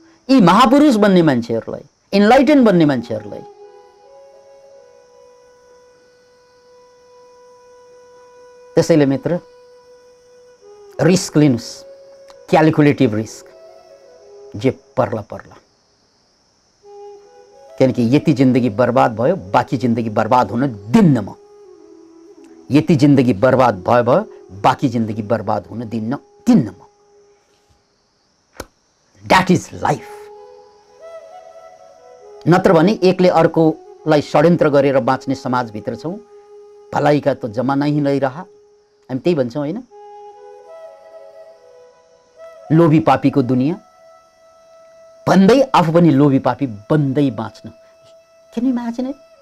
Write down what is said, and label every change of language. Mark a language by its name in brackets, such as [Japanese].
[Nepali] यी महापुरुष बन्ने मान्छेहरूलाई, इन्लाइटेन बन्ने मान्छेहरूलाई त्यसैले मित्र रिस्क लिनुस्, क्यालकुलेटिभ रिस्क, जे पर्ला पर्ला। किनकि यति जिन्दगी बर्बाद भयो, बाँकी जिन्दगी बर्बाद हुन दिन्न म। यति जिन्दगी बर्बाद भयो, बाँकी जिन्दगी बर्बाद हुन दिन्न म। [English] That is life. [Nepali] नत्र भने एकले अर्कोलाई षड्यन्त्र गरेर बाँच्ने समाजभित्र छौँ। [Hindi] भलाइका त जमाना ही नै रहा, [Nepali] हामी त्यही भन्छौँ होइन? लोभी पापीको दुनियाँ भन्दै आफू पनि लोभी पापी बन्दै बाँच्नु। किन इमेजिन?